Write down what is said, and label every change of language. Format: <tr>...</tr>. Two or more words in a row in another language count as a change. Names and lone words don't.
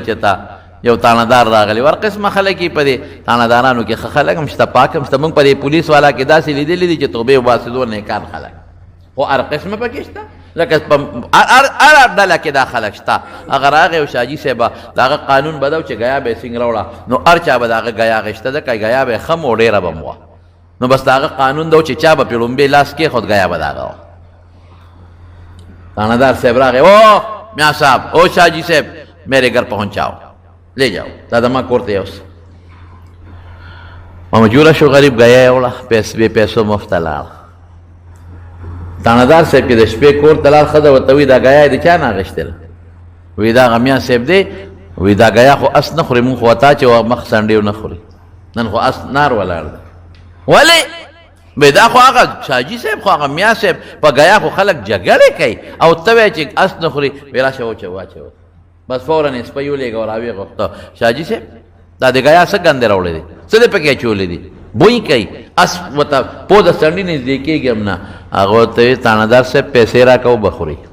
<ps>چې تا یو تانهدار راغلی ور قسمه خلک یې په دې تانهدارانو کې ښه خلک هم شته پاک هم شته مونږ په دې پولیس والا کې داسې لیدلي دي چې توبې وباسېدو نیکان خلک خو هر قسمه پکې شته لکه هر ډله کې دا خلک شته هغه راغی او شاجي صاحبه د هغه قانون به ده چې ګیا به یې څنګ راوړه نو هر چا به د هغه ګیا غېشته ده که ګیا به یې ښه مو ډېره به م وه نو بس د هغه قانون ده چې چا به پې لومبې لاس کېښود ګیا به د هغه وه تانهدار صاحب راغی او میاں صاحب او شاجي صاحب</ps> <ur>میرے گھر پہنچاؤ لے جاؤ</ur> <ps>دادا ماں کوړ ته یوس مجبوره شو غریب ګیا یې وړه بې پیسو مفته لاړه تانهدار صاحب چې د شپې کور ته لاړ ښځه ورته وایي دا ګیا یې د چا نه اخېستله وایي دا هغه میاں صاحب دی وایي دا ګیا خو اس نه خوري مونږ خو تا چې مخ سنډې نه خوري نن خو اس نار ولاړ دی ولې وایي دا خو هغه شاجي صاحب خو هغه میاں صاحب په ګیا خو خلک جګړې کوي او ته وایې چې اس نه خوري وایي راشه واچوه بس فوراً یې سپی ولېږه او راویې غوښته شاجي صاحب دا د ګیا څه ګندې راوړی دی څه دې پکې اچولی دي بوی کوي اس ورته پوزه څنډې نږدې کېږي هم نه هغه ورته وایي تانهدار صاحب پیسې راکوه بخوري</ps>